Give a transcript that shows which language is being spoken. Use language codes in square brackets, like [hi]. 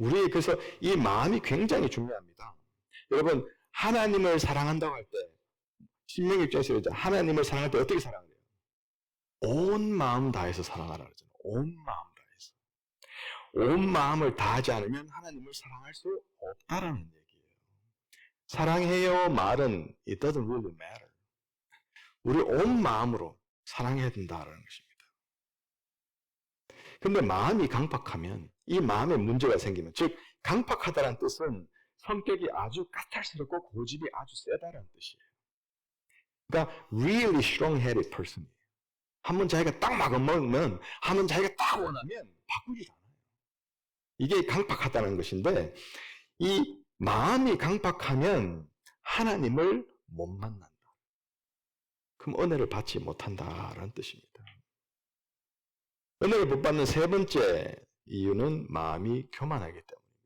[ko] 그래서 이 마음이 굉장히 중요합니다. 여러분, 하나님을 사랑한다고 할 때, 신명기 입장에서 하나님을 사랑할 때 어떻게 사랑해요? 온 마음 다해서 사랑하라 그러잖아요. 온 마음 다해서. 온 마음을 다하지 않으면 하나님을 사랑할 수 없다라는 얘기예요. 사랑해요 말은 [en] it doesn't really matter. [ko] 우리 온 마음으로 사랑해야 된다라는 것입니다. 근데 마음이 강박하면 이 마음에 문제가 생기면, 즉 강박하다는 뜻은 성격이 아주 까탈스럽고 고집이 아주 세다라는 뜻이에요. 그러니까 [en] really strong-headed person이에요. [ko] 한번 자기가 딱 마음먹으면, 한번 자기가 딱 원하면 바꾸질 않아요. 이게 강박하다는 것인데 이 마음이 강박하면 하나님을 못 만난다. 그럼 은혜를 받지 못한다라는 뜻입니다. 은혜를 못 받는 세 번째 이유는 마음이 교만하기 때문입니다.